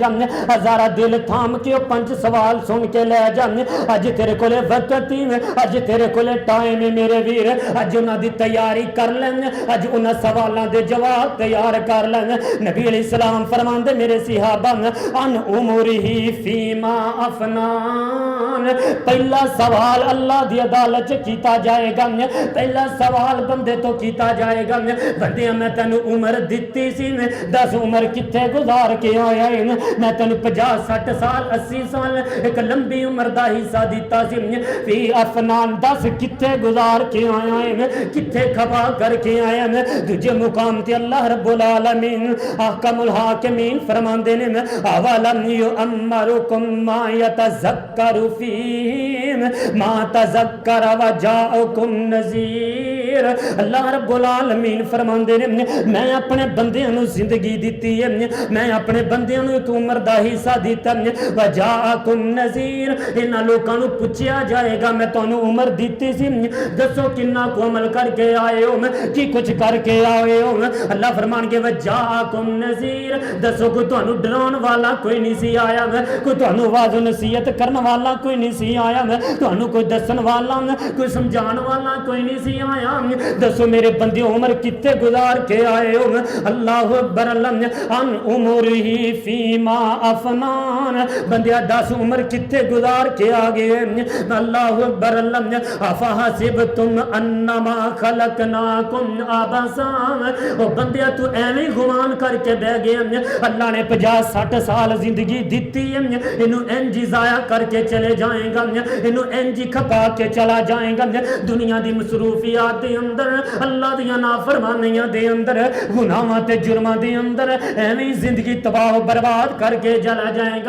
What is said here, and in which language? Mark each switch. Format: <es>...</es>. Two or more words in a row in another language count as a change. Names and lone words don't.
<pa>ہزارہ دل تھام کے 5 سوال سن کے لے جا. اج تیرے کو وقت ہی، اج تیرے کو ٹائم ہے میرے ویر، اج انہوں کی تیاری کر لیں، اج انہوں نے سوالوں کے جواب تیار کر لیں. نبی علیہ السلام فرماندے میرے صحابہ</pa> <ar>عن عمره فيما أفناه.</ar> <pa>پہلا سوال اللہ دی عدالت چ کیتا جائے گا. پہلا سوال بندے توں کیتا جائے گا، بندے میں تینوں عمر دتی سی، دس عمر کتھے گزار کے آیا ہے. میں تینوں 50-60 سال 80 سال ایک لمبی عمر کا حصہ دتا سی.</pa> <ar>فيما أفناه</ar> <pa>دس کتھے گزار کے آیا ہے، کتھے کھپا کر کے آیا ہے. دوجے مقام تے اللہ رب العالمین احکم الحاکمین فرماندے نے</pa> <ar>أولم نعمركم ما يتذكر فيه من تذكر و جاءكم النذير.</ar> <pa>اللہ رب العالمین فرماندے نے میں اپنے بندیاں نوں زندگی دتی ہے، میں اپنے بندیاں نوں ایک عمر دا حصہ دتا.</pa> <ar>و جاءكم النذير,</ar> <pa>انہاں لوکاں نوں پچھیا جائے گا میں تہانوں عمر دتی سی، دسو کنا کو عمل کر کے آئے ہو، کی کچھ کر کے آئے ہو. اللہ فرمانگے</pa> <ar>و جاءكم النذير,</ar> <pa>دسو کوئی تہانوں ڈراؤن والا کوئی نہیں سی آیا، کوئی تہانوں وعظ نصیحت کرن والا کوئی نہیں سی آیا، تہانوں کوئی دسن والا کوئی سمجھانے والا کوئی نہیں سی آیا. دسو میرے بندے عمر کتنے گزار کے آئے ہو.</pa> <ar>الله أكبر عن عمره فيما أفناه,</ar> <pa>بندیا 10 عمر کتنے گزار کے آ گئے.</pa> <ar>الله أكبر أفحسبتم أنما خلقناكم عبثا,</ar> <pa>او بندیا تو ایویں گمان کر کے بہہ گیا. اللہ نے 50-60 سال زندگی دی ہے، اینوں انج ضائع کر کے چلے جائے گا، اینوں انج کھپا کے چلا جائے گا. دنیا کی مصروفیات کے اندر اللہ دیاں نافرمانیاں دے اندر گناہاں تے جرماں دے اندر ایویں زندگی تباہ برباد کر کے چلا جائے گا.</pa>